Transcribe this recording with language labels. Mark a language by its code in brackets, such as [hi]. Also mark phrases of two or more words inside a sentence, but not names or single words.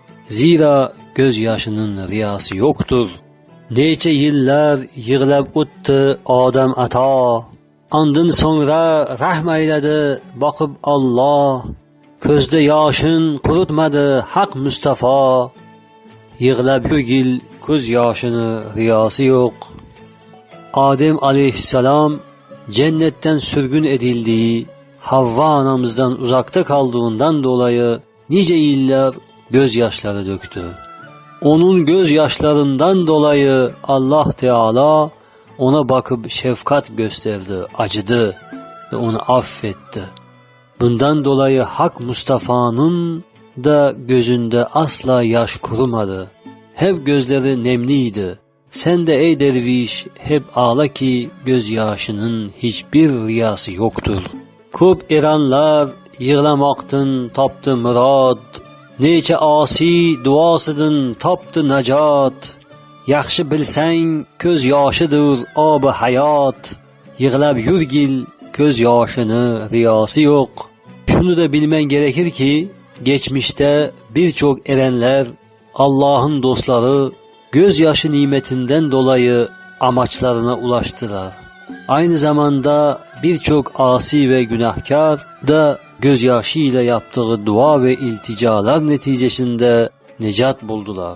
[tr] Zira gözyaşının riyası yoktur. [chg] Nece yıllar yığlab o'tdi Adem ata. Andın sonra rahm eyledi bakıp Allah. Közde yaşın kurutmadı Hak Mustafa. Yığlab yurgil ko'z yoshini riyası yok. [tr] Adem aleyhisselam cennetten sürgün edildiği, Havva anamızdan uzakta kaldığından dolayı nice yıllar gözyaşları döktü. Onun gözyaşlarından dolayı Allah Teala ona bakıp şefkat gösterdi, acıdı ve onu affetti. Bundan dolayı Hak Mustafa'nın da gözünde asla yaş kurumadı. Hep gözleri nemliydi. Sen de ey derviş hep ağla ki gözyaşının hiçbir riyası yoktur. [chg] Ko'p eranlar yığlamoqdin topdi murod. Necha asi duosidan topdi najot. Yaxshi bilsang ko'z yoshidir obi hayot. Yig'lab yurgil ko'z yoshini riyası yok. [tr] Şunu da bilmen gerekir ki geçmişte birçok erenler, Allah'ın dostları gözyaşı nimetinden dolayı amaçlarına ulaştılar. Aynı zamanda birçok asi ve günahkar da gözyaşı ile yaptığı dua ve ilticalar neticesinde necat buldular.